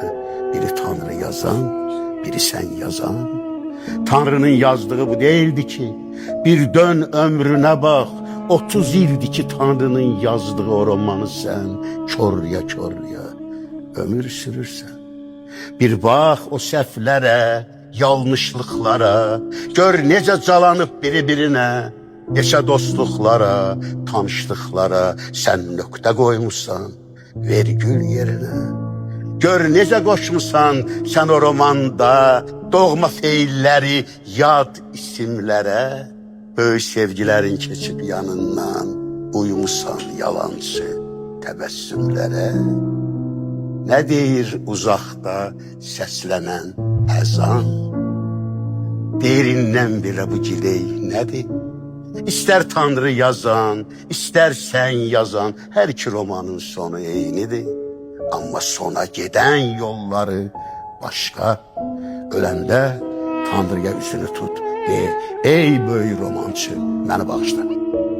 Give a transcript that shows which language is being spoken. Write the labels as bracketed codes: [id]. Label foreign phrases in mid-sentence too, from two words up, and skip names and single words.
[tr] Biri Tanrı yazan, biri sen yazan. Tanrı'nın yazdığı bu değildi ki. Bir dön ömrüne bak. [az] 30 ildi ki Tanrı'nın yazdığı o romanı sen körya körya ömür sürürsen. Bir bak o səhvlərə, yanlışlıklara, gör necə calanıp biri-birine, neçə dostluqlara, tanışlıqlara sen nöqtə qoymuşsan, vergül yerine. Gör necə qoşmusan sen o romanda, doğma feilləri, yad isimlərə. Böyük sevgilerin keçip yanından, uyumusan yalancı təbəssümlərə. Ne deyir uzakta səslənən əzan? Derindən belə bu giley nədir? İster Tanrı yazan, ister sen yazan, her iki romanın sonu eynidir. [tr] Ama sona giden yolları başka. [az] Öləndə Tanrı'ya üzünü tut, deyir, ey böyük romancı, məni bağışla.